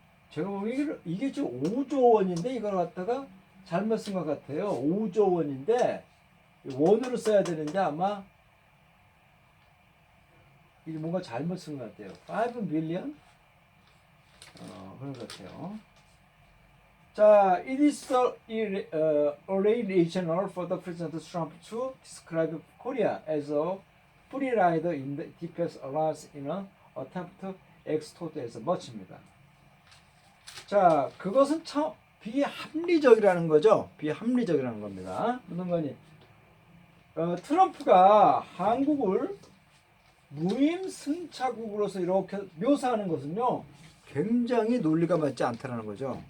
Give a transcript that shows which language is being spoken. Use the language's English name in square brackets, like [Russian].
[Korean] 제가 보기에는 이게 지금 5조 원인데 이걸 갖다가 잘못 쓴 것 같아요. 5조 원인데 원으로 써야 되는데 아마 이게 뭔가 잘못 쓴 것 같아요. 5 billion? 그런 것 같아요. 자, [English] it is irrational for the President Trump to describe Korea as a free rider in the defense alliance in an attempt to extort as much [Korean] 입니다. 자, 그것은 참 비합리적이라는 거죠. 비합리적이라는 겁니다. 무슨 거니? 트럼프가 한국을 무임승차국으로서 이렇게 묘사하는 것은요, 굉장히 논리가 맞지 않다라는 거죠.